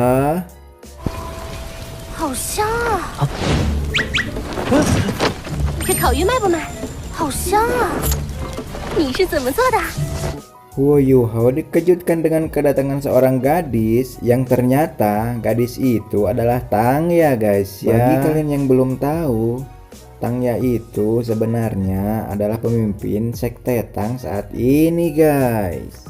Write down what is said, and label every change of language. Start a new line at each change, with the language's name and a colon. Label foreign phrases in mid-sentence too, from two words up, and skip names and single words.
Chinese: 好香啊！这烤鱼卖不卖？好香啊！你是怎么做的？
Indonesian: Huo Yuhao dikejutkan dengan kedatangan seorang gadis yang ternyata gadis itu adalah Tang Ya, guys ya. Bagi kalian yang belum tahu, Tang Ya itu sebenarnya adalah pemimpin sekte Tang saat ini, guys.